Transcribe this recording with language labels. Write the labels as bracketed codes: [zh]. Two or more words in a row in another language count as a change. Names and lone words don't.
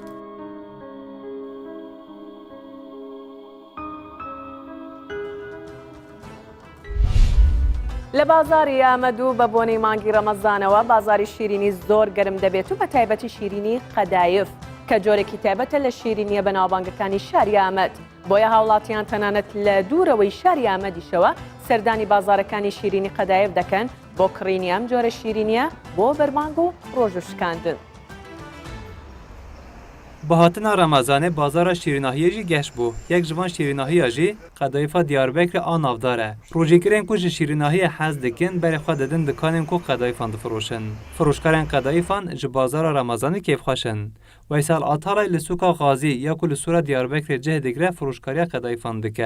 [ckb] لە بازاری ئامەدوو بە بۆنەی مانگی ڕەمەزانەوە بازاری شیرینی زۆر گەرم دەبێت و بە تایبەتی شیرینی قەدایف کە جۆرێکی تایبەتە لە شیرینیە بەناوبانگەکانی شاری ئامەد. بۆیە هاوڵاتیان تەنانەت لە دوورەوەی شاری ئامەدیشەوە سەردانی بازارەکانی شیرینی قەدایف دەکەن بۆ کڕینی ئەم جۆرە شیرینیە بۆ بەرمانگ و ڕۆژوشکاندن. [ku] بەهاتنە ڕەمەزانê bazara şîrînahiyê jî geş bû. Yek ji van şîrînahiya jî qedayîfa Diyarbekirê a navdar e. Rojîkirên ku ji şîrînahiyê hez dikin berê xwe didin dikanên ku qedayîfan difiroşin. Firoşkarên qedayîfan ji bazara Remezanê kêfxweşin. Weysel Atalay li sûka Xazî ya ku li sûra Diyarbekirê cih digire firoşkariya qedayîfan dike.